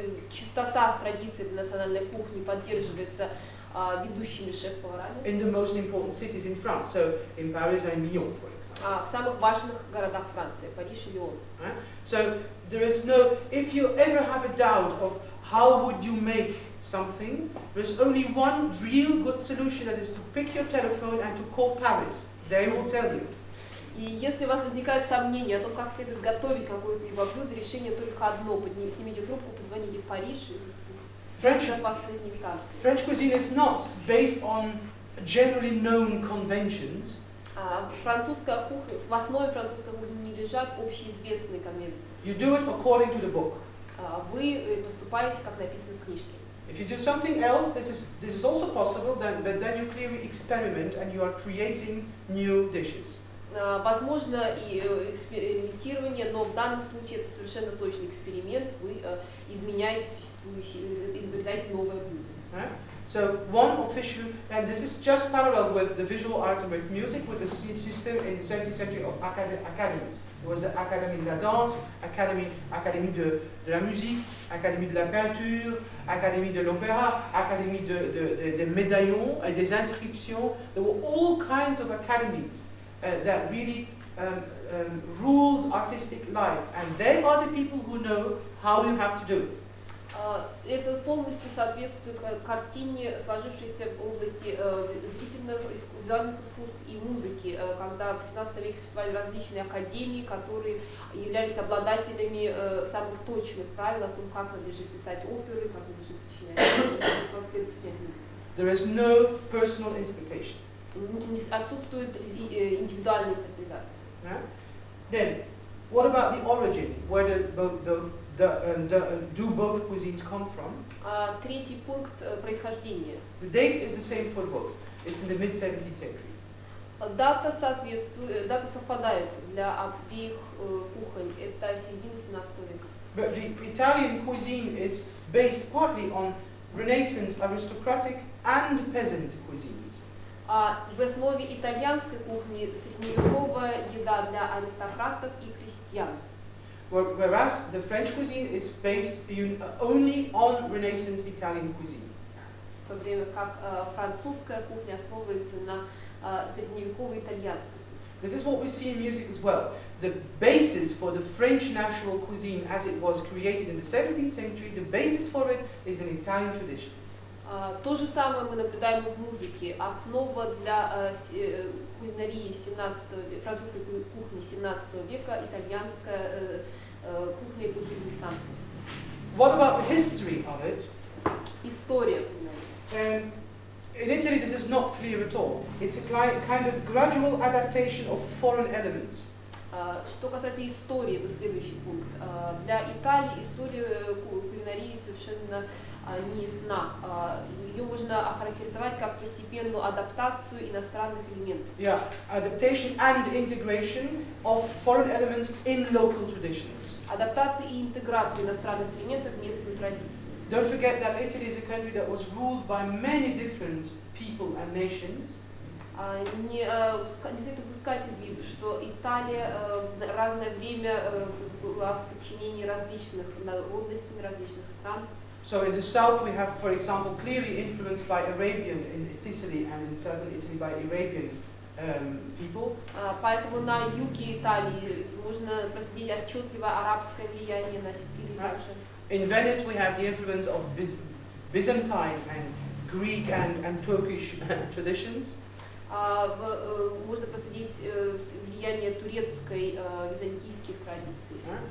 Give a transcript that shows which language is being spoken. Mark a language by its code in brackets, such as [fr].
[ru] Чистота традиций национальной кухни поддерживается ведущими шеф-поварами. [en] In the most important cities in France, so in Paris and Lyon, for example. [ru] В самых важных городах Франции, Париж и Лион. [en] So there is no. If you ever have a doubt of how would you make something, there's only one real good solution, that is to pick your telephone and to call Paris. They will tell you. [ru] И если у вас возникает сомнение о том, как следует готовить какое-либо блюдо, решение только одно: снимите трубку, позвоните в Париж и [en] French cuisine is not based on generally known conventions. [ru] Французская кухня, в основе французской кухни не лежат общеизвестные конвенции. [en] You do it according to the book. [ru] Вы поступаете, как написано в книжке. [en] If you do something else, this is also possible, but then you clearly experiment and you are creating new dishes. [ru] Возможно и экспериментирование, но в данном случае это совершенно точный эксперимент. Вы изменяете существующие, изобретаете новое блюдо. [en] So one official, and this is just parallel with the visual arts and with music, with the system in the 17th century of academies. There was the Académie de la Danse, Académie de la Musique, Académie de la Peinture, Académie de l'Opéra, Académie des médaillons et des inscriptions. There were all kinds of academies that really ruled artistic life, and they are the people who know how you have to do it. [ru] Это полностью соответствует картине, сложившейся в области зрительных, визуальных искусств и музыки, когда в 17 веке существовали различные академии, которые являлись обладателями самых точных правил о том, как надлежит писать оперы, как надлежит сочинять. [en] There is no personal interpretation. [ru] Отсутствует индивидуальная интерпретация. [en] Then, what about the origin? Where do both cuisines come from? [ru] Третий пункт — происхождение. [en] The date is the same for both. It's in the mid-17th century. [ru] Дата совпадает для обеих кухонь. Это середина 17 века. [en] But the Italian cuisine is based partly on Renaissance aristocratic and peasant cuisines. [ru] В основе итальянской кухни средневековая еда для аристократов и крестьян. [en] Whereas the French cuisine is based only on Renaissance Italian cuisine. [ru] В то время как французская кухня основывается на средневековой итальянской. [en] This is what we see in music as well. The basis for the French national cuisine as it was created in the 17th century, the basis for it is an Italian tradition. [ru] То же самое мы наблюдаем в музыке. Основа для кулинарии французской кухни 17 века, итальянская кухня эпохи Ренессанса. [en] What about the history of it? [ru] История. [en] In Italy, this is not clear at all. It's a kind of gradual adaptation of foreign elements. [ru] Что касается истории, это следующий пункт. Для Италии история кулинарии совершенно не ясна. Ее можно охарактеризовать как постепенную адаптацию иностранных элементов. [en] Yeah, adaptation and integration of foreign elements in local traditions. [ru] Адаптацию и интеграцию иностранных элементов в местную традицию. [en] Don't forget that Italy is a country that was ruled by many different people and nations. [ru] Не следует упускать из виду, что Италия в разное время была в подчинении различных народностей, различных стран. [en] So in the south we have, for example, clearly influenced by Arabian in Sicily and in southern Italy by Arabian people. [ru] Поэтому на юге Италии можно проследить отчетливо арабское влияние на Сицилии также. [en] In Venice we have the influence of Byzantine and Greek and Turkish traditions. [ru] Можно проследить влияние турецкой, византийских традиций.